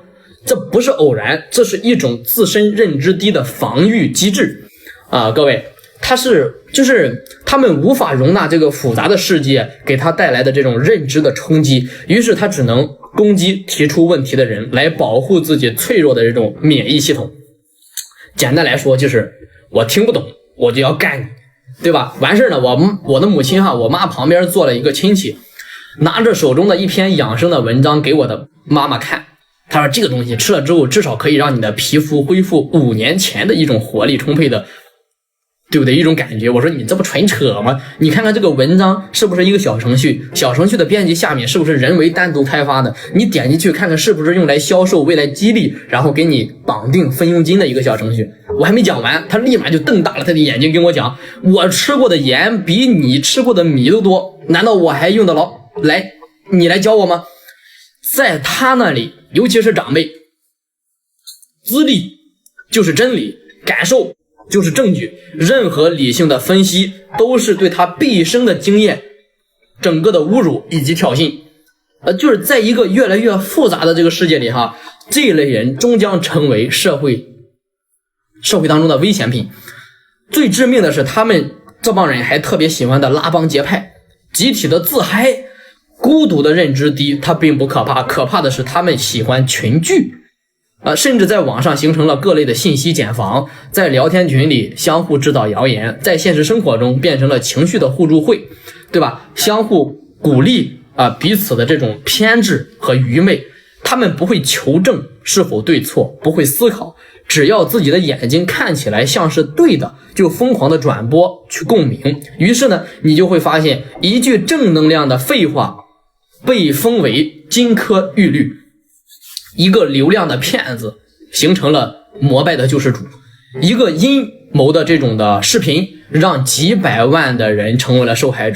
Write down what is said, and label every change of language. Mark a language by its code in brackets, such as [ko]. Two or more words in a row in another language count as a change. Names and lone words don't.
[zh] 這不是偶然，這是一種自身認知低的防禦機制各位，就是他們無法容納這個複雜的世界給他帶來的這種認知的衝擊，於是他只能攻擊提出問題的人來保護自己脆弱的這種免疫系統。簡單來說就是我聽不懂我就要幹你，對吧？完事呢我的母親我媽旁邊坐了一個親戚，拿着手中的一篇養生的文章給我的媽媽看，他說這個東西吃了之後至少可以讓你的皮膚恢復5年前的一種活力充沛的对不对？一种感觉。我說你这不纯扯吗？你看看这个文章是不是一个小程序？小程序的编辑下面是不是人为单独開發的？你點進去看看是不是用來銷售、為來激勵，然後給你綁定分佣金的一個小程序？我還沒講完，他立馬就瞪大了他的眼睛跟我講，我吃過的鹽比你吃過的米都多，難道我還用得着你來教我嗎？在他那裡，尤其是長輩，資歷就是真理，感受就是證據，任何理性的分析都是對他畢生的經驗整個的侮辱以及挑釁。就是在一個越來越複雜的這個世界裡哈，這類人終將成為社會當中的危險品。最致命的是他們這幫人還特別喜歡的拉幫結派，集體的自嗨，孤獨的認知低，它並不可怕，可怕的是他們喜歡群聚。甚至在網上形成了各類的信息繭房，在聊天群裡相互制造謠言，在現實生活中變成了情緒的互助會，對吧？相互鼓勵彼此的這種偏執和愚昧，他們不會求證是否對錯，不會思考，只要自己的眼睛看起來像是對的，就瘋狂的轉播去共鳴。於是呢，你就會發現一句正能量的廢話被封為金科玉律，一個流量的騙子形成了膜拜的救世主，一個陰謀的這種的視頻讓幾百萬的人成為了受害者。